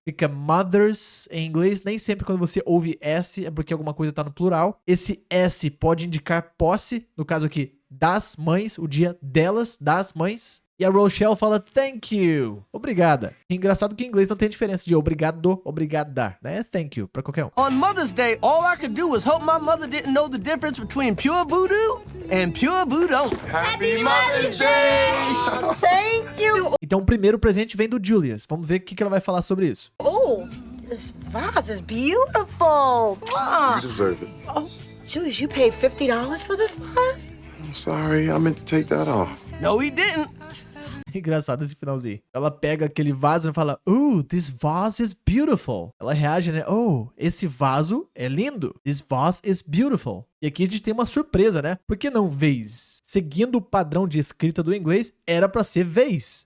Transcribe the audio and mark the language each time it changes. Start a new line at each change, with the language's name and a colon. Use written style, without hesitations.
Portuguese: Fica mothers em inglês, nem sempre quando você ouve S é porque alguma coisa tá no plural. Esse S pode indicar posse, no caso aqui, das mães, o dia delas, das mães. E a Rochelle fala thank you, obrigada. Engraçado que em inglês não tem diferença de obrigado, obrigada, né? Thank you pra qualquer um.
English: On Mother's Day, all I could do was hope my mother didn't know the difference between pure voodoo and pure voodoo. Happy Mother's Day! Thank you! Então o primeiro presente vem do Julius. Vamos ver o que ela vai falar sobre isso. Oh, this vase is beautiful. You deserve it. Oh, Julius, you paid $50 for this vase? I'm sorry, I meant to take that off. No, he didn't.
Portuguese: Engraçado esse finalzinho. Ela pega aquele vaso e fala,
English: this vase is beautiful.
Portuguese: Ela reage, né? Oh, esse vaso é lindo.
English: This vase is beautiful.
Portuguese: E aqui a gente tem uma surpresa, né? Por que não vez? Seguindo o padrão de escrita do inglês, era pra ser vez.